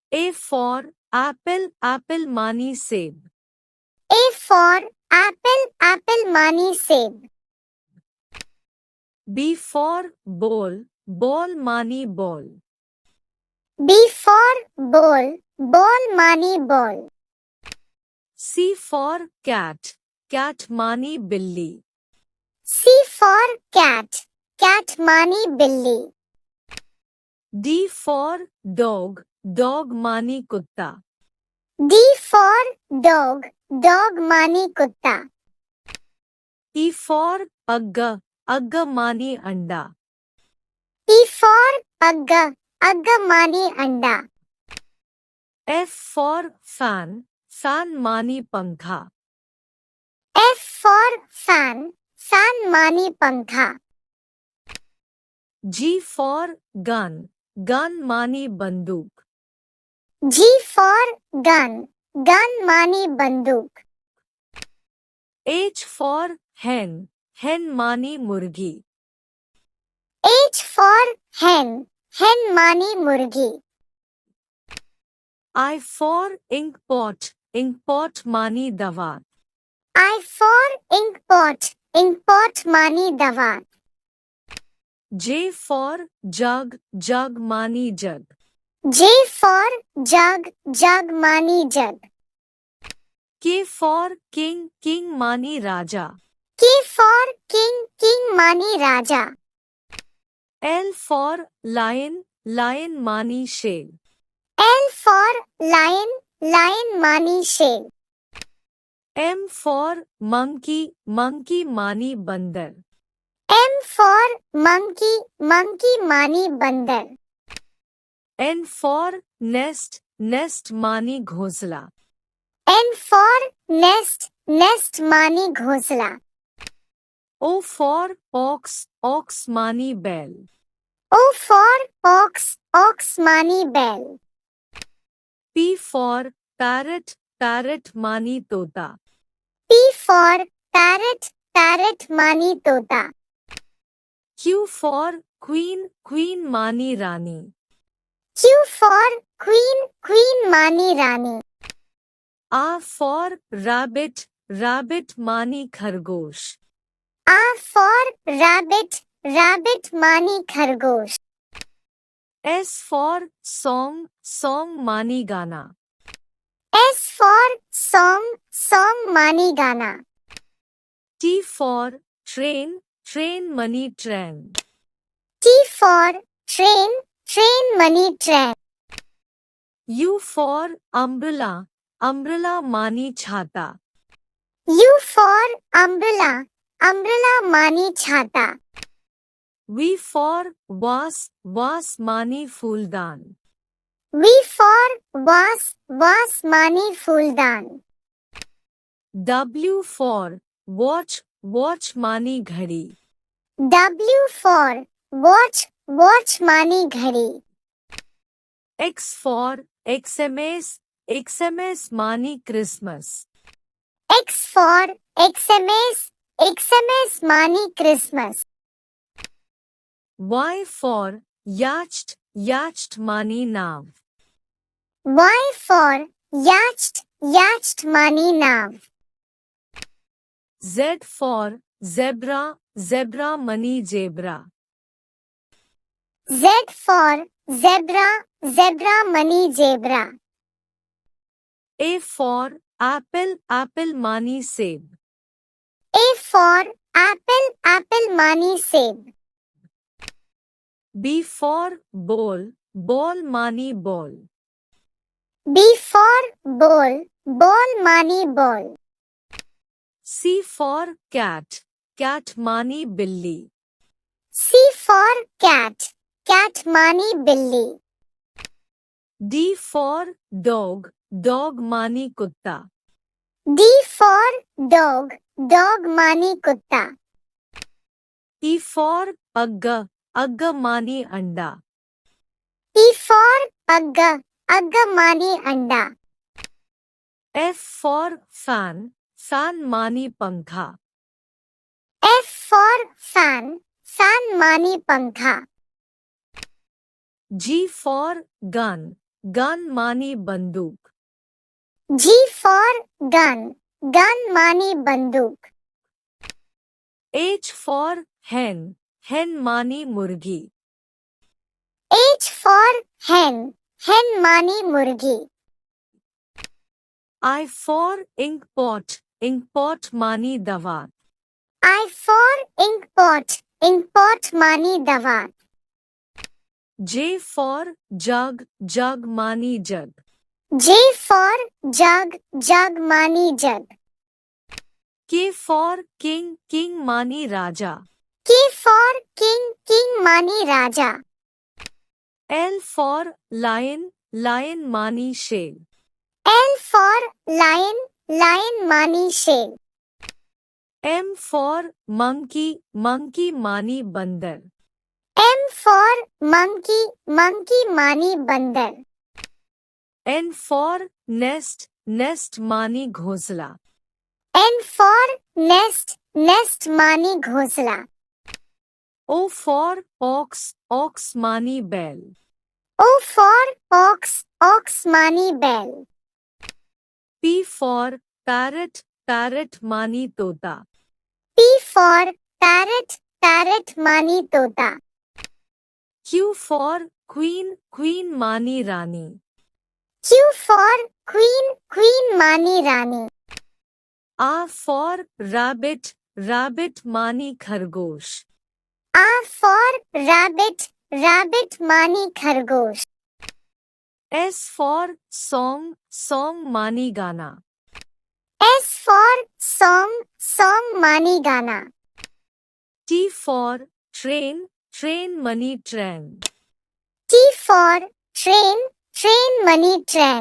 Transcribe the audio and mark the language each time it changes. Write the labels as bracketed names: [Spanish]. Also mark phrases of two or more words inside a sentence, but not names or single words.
[English] A for apple, apple [Hindi] मानी सेब. [English] A for apple, apple [Hindi] मानी सेब. [English] B for ball, ball मानी ball. B for ball, ball मानी ball. C for cat, cat [Hindi] मानी बिल्ली. [English] C for cat, cat [Hindi] मानी बिल्ली. [English] D for dog, dog [Hindi] मानी कुत्ता. [English] D for dog, dog [Hindi] मानी कुत्ता. [English] E for agga, agga [Hindi] मानी अंडा. [English] E for agga, agga [Hindi] मानी अंडा. [English] F for fan, fan [Hindi] मानी पंखा. [English] F for fan, fan [Hindi] मानी पंखा. [English] G for gun, gun [Hindi] मानी बंदूक. [English] G for gun, gun [Hindi] मानी बंदूक. [English] H for hen, hen [Hindi] मानी मुर्गी. [English] H for hen, hen [Hindi] मानी मुर्गी. [English] I for ink pot, ink pot [Hindi] मानी दवा. [English] I for ink pot, ink pot [Hindi] मानी दवा. [English] J for jug, jug [Hindi] मानी जग. [English] J for jug, jug [Hindi] मानी जग. [English] K for king, king [Hindi] मानी राजा. [English] K for king, king [Hindi] मानी राजा. [English] L for lion, lion [Hindi] मानी शेर. [English] L for lion, lion [Hindi] मानी शेर. [English] M for monkey, monkey [Hindi] मानी बंदर. [English] M for monkey, monkey [Hindi] मानी बंदर. [English] N for nest, nest [Hindi] मानी घोंसला. [English] N for nest, nest [Hindi] मानी घोंसला. [English] O for ox, ox [Hindi] मानी बैल. [English] O for ox, ox [Hindi] मानी बैल. [English] P for parrot, parrot [Hindi] मानी तोता. [English] P for parrot, parrot [Hindi] मानी तोता. [English] Q for queen, queen [Hindi] मानी रानी. [English] Q for queen, queen [Hindi] मानी रानी. [English] R for rabbit, rabbit [Hindi] मानी खरगोश. [English] R for rabbit, rabbit [Hindi] मानी खरगोश. [English] S for song, song [Hindi] मानी गाना. [English] S for song, song [Hindi] मानी गाना. [English] T for train, train [Hindi] मानी ट्रेन. [English] T for train, train [Hindi] मानी ट्रेन. [English] U for umbrella, umbrella [Hindi] मानी छाता. [English] U for umbrella, umbrella [Hindi] मानी छाता. [English] V for vase, vase [Hindi] मानी फूलदान. [English] V for vase, vase [Hindi] मानी फूलदान. [English] W for watch, watch [Hindi] मानी घड़ी. [English] W for watch, watch [Hindi] मानी घड़ी. [English] X for XMS, XMS [Hindi] मानी क्रिसमस. [English] X for XMS, XMS [Hindi] मानी क्रिसमस. [English] Y for yacht, yacht [Hindi] मानी नाव. [English] Y for yacht, yacht [Hindi] मानी नाव. [English] Z for zebra, zebra [Hindi] मानी जेब्रा. [English] Z for zebra, zebra [Hindi] मानी जेब्रा. [English] A for apple, apple [Hindi] मानी सेब. [English] A for apple, apple [Hindi] मानी सेब. [English] B for ball, ball मानी ball. B for ball, ball मानी ball. C for cat, cat [Hindi] मानी बिल्ली. [English] C for cat, cat [Hindi] मानी बिल्ली. [English] D for dog, dog [Hindi] मानी कुत्ता. [English] D for dog, dog [Hindi] मानी कुत्ता. [English] E for agga, agga [Hindi] मानी अंडा. [English] E for agga, agga [Hindi] मानी अंडा. [English] F for fan, fan [Hindi] मानी पंखा. [English] F for fan, fan [Hindi] मानी पंखा. [English] G for gun, गन [Hindi] मानी बंदूक. [English] G for gun. Gun [Hindi] मानी बंदूक. [English] H for hen. Hen [Hindi] मानी मुर्गी. [English] H for hen. Hen [Hindi] मानी मुर्गी. [English] I for ink pot. Ink pot [Hindi] मानी दवा. [English] I for ink pot. Ink pot [Hindi] मानी दवा. [English] J for jug. Jug [Hindi] मानी जग. [English] J for jug. Jug [Hindi] मानी जग. [English] K for king. King [Hindi] मानी राजा. [English] K for king. King [Hindi] मानी राजा. [English] L for lion. [Hindi] Lion मानी शेर. [English] L for lion. Lion [Hindi] मानी शेर. [English] M for monkey. Monkey [Hindi] मानी बंदर. [English] M for monkey. Monkey [Hindi] मानी बंदर. [English] N for nest. Nest [Hindi] मानी घोंसला. [English] N for nest. Nest [Hindi] मानी घोंसला. [English] O for ox. Ox [Hindi] मानी बैल. [English] O for ox. Ox [Hindi] मानी बैल. [English] P for parrot. [Hindi] Parrot मानी तोता. [English] P for parrot. Parrot [Hindi] मानी तोता. [English] Q for queen. Queen [Hindi] मानी रानी. [English] Q for queen. Queen [Hindi] मानी रानी. [English] R for rabbit. Rabbit [Hindi] मानी खरगोश. [English] R for rabbit. Rabbit [Hindi] मानी खरगोश. [English] S for song. Song [Hindi] मानी गाना. [English] S for song. Song [Hindi] मानी गाना. [English] T for train. Train [Hindi] मानी ट्रेन. [English] T for train. Train [Hindi] मानी ट्रेन.